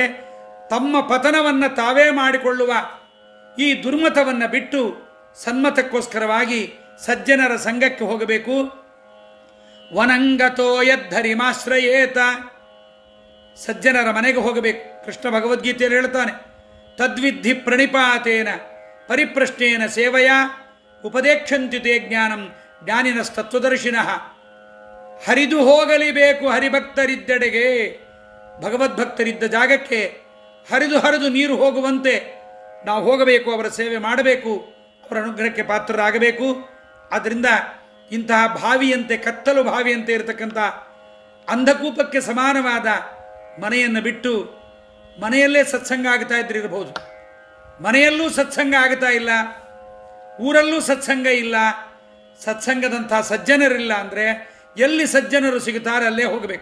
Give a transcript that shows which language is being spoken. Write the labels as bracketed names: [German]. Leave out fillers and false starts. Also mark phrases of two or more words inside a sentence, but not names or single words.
[Kannada] ತಮ್ಮ ಪತನವನ್ನು ತಾವೇ ಮಾಡಿಕೊಳ್ಳುವ ಈ ದುರ್ಮತವನ್ನು ಬಿಟ್ಟು ಸನ್ಮತಕ್ಕೋಸ್ಕರವಾಗಿ ಸಜ್ಜನರ ಸಂಘಕ್ಕೆ ಹೋಗಬೇಕು. [Sanskrit] ವನಂಗತೋ ಯದ್ಧರಿಮಾಶ್ರಯೇತ. [Kannada] ಸಜ್ಜನರ ಮನೆಗೆ ಹೋಗಬೇಕು. ಕೃಷ್ಣ ಭಗವದ್ಗೀತೆಯಲ್ಲಿ ಹೇಳ್ತಾನೆ, [Sanskrit] ತದ್ವಿಧಿ ಪ್ರಣಿಪಾತೇನ ಪರಿಪ್ರಶ್ನೇನ ಸೇವೆಯ ಉಪದೇಕ್ಷಂತಿ ತೇ ಜ್ಞಾನಂ ಜ್ಞಾನಿನಸ್ತತ್ವದರ್ಶಿನಃ. [Kannada] ಹರಿದು ಹೋಗಲಿಬೇಕು ಹರಿಭಕ್ತರಿದ್ದೆಡೆಗೆ. ಭಗವದ್ಭಕ್ತರಿದ್ದ ಜಾಗಕ್ಕೆ ಹರಿದು ನೀರು ಹೋಗುವಂತೆ ನಾವು ಹೋಗಬೇಕು, ಅವರ ಸೇವೆ ಮಾಡಬೇಕು, ಅವರ ಅನುಗ್ರಹಕ್ಕೆ ಪಾತ್ರರಾಗಬೇಕು. ಆದ್ದರಿಂದ ಇಂತಹ ಬಾವಿಯಂತೆ, ಕತ್ತಲು ಬಾವಿಯಂತೆ ಇರತಕ್ಕಂಥ ಅಂಧಕೂಪಕ್ಕೆ ಸಮಾನವಾದ ಮನೆಯನ್ನು ಬಿಟ್ಟು ಮನೆಯಲ್ಲೇ ಸತ್ಸಂಗ ಆಗ್ತಾ ಇದ್ದಿರಬಹುದು, ಮನೆಯಲ್ಲೂ ಸತ್ಸಂಗ ಆಗ್ತಾ ಇಲ್ಲ, ಊರಲ್ಲೂ ಸತ್ಸಂಗ ಇಲ್ಲ, ಸತ್ಸಂಗದಂಥ ಸಜ್ಜನರಿಲ್ಲ ಅಂದರೆ ಎಲ್ಲಿ ಸಜ್ಜನರು ಸಿಗುತ್ತಾರೆ ಅಲ್ಲೇ ಹೋಗಬೇಕು.